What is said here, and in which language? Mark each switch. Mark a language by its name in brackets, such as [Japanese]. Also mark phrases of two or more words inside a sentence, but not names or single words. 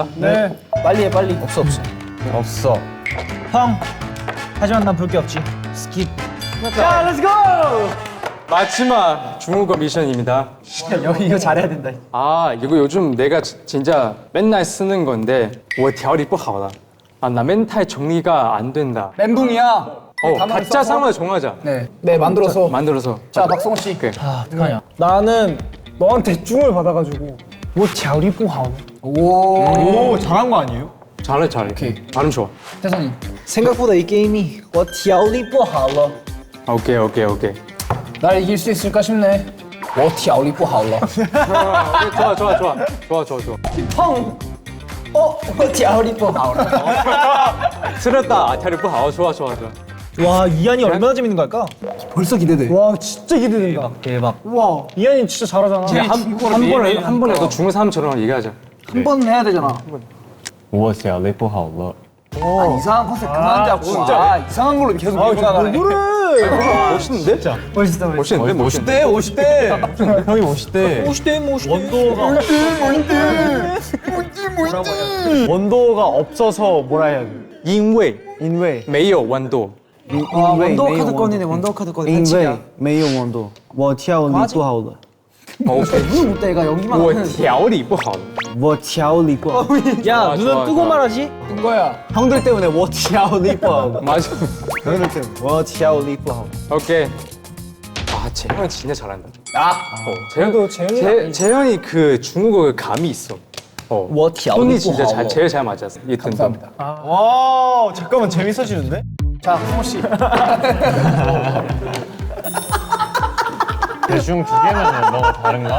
[Korean] 네. 빨리 해 빨리. 없어. 없어. 형. 하지만 난 볼 게 없지. 스킵. 자, 렛츠고. 마지막 중국어 미션입니다. 이거 잘해야 된다. 아, 이거 요즘 내가 진짜 맨날 쓰는 건데 [Chinese] 我条理不好了. [Korean] 아, 나 멘탈 정리가 안 된다. 멘붕이야. 가짜 상황을 정하자. 네, 만들어서. 만들어서. 자, 박성호 씨. 오케이. 어떡하냐. 나는 너한테 쭝을 받아가지고. [Chinese] 我条理不好. [Korean] 오 잘한 거 아니에요? 잘해. 오케이. 발음 좋아. 태선이. 생각보다 이 게임이 [Chinese] 我条理不好了. [Korean] 오케이. 날 이길 수 있을까 싶네. [Chinese] 我条理不好了. [Korean] 좋아. 형. [Chinese] 我条理不好了. [Korean] 틀렸다. 아, [Chinese] 条理不好. [Korean] 좋아. 와 이한이 얼마나 재밌는 걸까? 벌써 기대돼. 와, 진짜 기대된다. 대박. 와, 이한이 진짜 잘하잖아. 한 번에 중국 사람처럼 얘기하자. 한 번 해야 되잖아. [Chinese] 我小雷不好了。 [Korean] 이상한 컨셉 그만 잡고. 진짜. 이상한 걸로 계속 밀고 나가네. 멋있는데? 멋있다. 멋있는데? 50대. 형이 멋있대. 원도가 없어서 뭐라 해야 돼? [Chinese] 因为因为没有温度. [Korean] 원더 카드 꺼내네. 원더 카드 꺼내. [Chinese] 因为没有温度，我调理不好了， [Korean] 오케이. 눈을 못 떼가 여기만 [Chinese] 我 [Korean] 하면. [Chinese] 条理不好了. 我调理不好。 [Korean] 야 눈은 좋아, 뜨고 좋아. 말하지. 된 거야. 형들 때문에 [Chinese] 我调理不好了， [Korean] 맞아. 형들 때문에 [Chinese] 我调理不好。 [Korean] 오케이. 아, 재현이 진짜 잘한다. 그래도 재현이가 재현이 그 중국어 감이 있어. 뭐 톤이 진짜 제일 잘 맞았어. 이 톤도. 감사합니다. 와, 잠깐만 재밌어지는데? 자, 성호 씨. 대충 두 개면 뭐가 다른가?